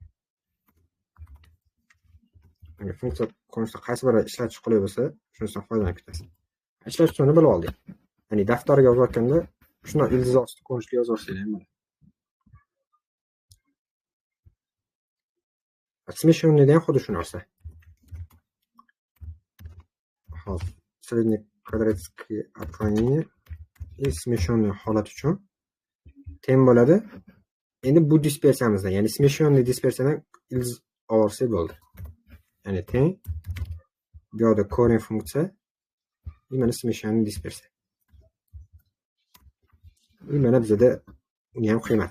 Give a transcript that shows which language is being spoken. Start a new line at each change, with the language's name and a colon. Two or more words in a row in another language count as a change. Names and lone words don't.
Uzbek: Agar funksiya konusida qaysi biri ishlatish qulay bo'lsa, shunisidan foydalanib ketasiz. Ishlash uchun bilib oldik. Ya'ni daftarga yozayotganda shunday ildiz osti konusida yozaversangiz ham bo'ladi. Смешённыйda ham xuddi shu narsa. Hop,
Russian: среднее квадратское отклонение и смешённый
Uzbek: holat uchun teng bo'ladi. Endi bu dispersiyamizdan, ya'ni смешённый dispersiyadan ildiz olsa bo'ldi. Ya'ni teng bu yoqda корень funksiya, mana смешённый dispersiya. Mana bizda uni ham qiymat.